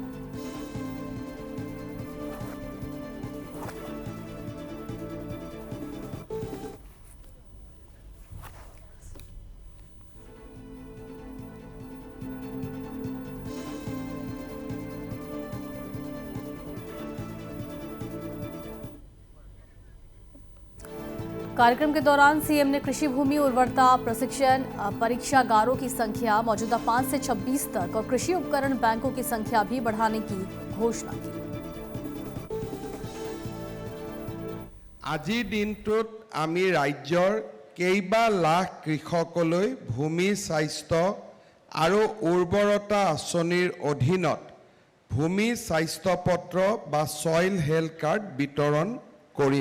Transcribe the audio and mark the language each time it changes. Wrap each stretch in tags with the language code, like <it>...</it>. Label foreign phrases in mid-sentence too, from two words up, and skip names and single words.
<hi>कार्यक्रम के दौरान सीएम ने कृषि भूमि उर्वरता प्रशिक्षण परीक्षागारों की संख्या मौजूदा 5 से 26 तक और कृषि उपकरण बैंकों की संख्या भी बढ़ाने की घोषणा की।</hi> <as>আজি দিনটোত আমি ৰাজ্যৰ কেইবা লাখ কৃষকলৈ ভূমি স্বাস্থ্য আৰু উৰ্বৰতা আঁচনিৰ অধীনত ভূমি স্বাস্থ্য পত্ৰ বা</as> <en>soil health card</en> <as>বিতৰণ কৰিম।</as>